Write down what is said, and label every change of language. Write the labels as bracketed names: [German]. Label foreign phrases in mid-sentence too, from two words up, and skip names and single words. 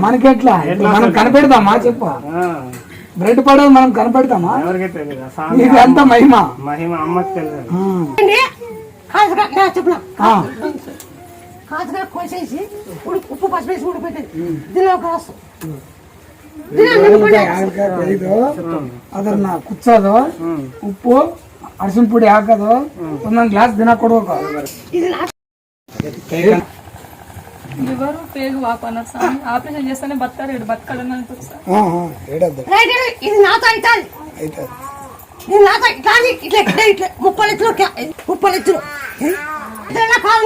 [Telugu] మనకెట్లా మనం కనిపెడతామా చెప్పు? బ్రెడ్ పడదు మనం కనిపెడతామా? ఎవరికి తెలియదు. ఇది అంత మహిమ మహిమ అమ్మకి తెలియదు. చెప్పిన కాదుగా కోసేసి ఉప్పు పసుపు వేసి ఉడిపెట్టేది. దీనిలో ఒక రాసు [Kannada] ಅದನ್ನ ಕುಚ್ಚೋದು ಉಪ್ಪು ಅರಸಿನ ಪುಡಿ ಹಾಕೋದು ಒಂದೊಂದು ಗ್ಲಾಸ್ ದಿನ ಕೊಡ್ಬೇಕು. [Telugu] లివరు పేగు వాపు అన్నారు స్వామి. ఆపరేషన్ చేస్తేనే బతకాడు బతకాలని అంటారు సార్. ఇది నాతో అవుతుంది. ఇది నాతో ఇట్లా ఇట్లా ఇట్లా 30 లక్షలు 30 లక్షలు కాదు.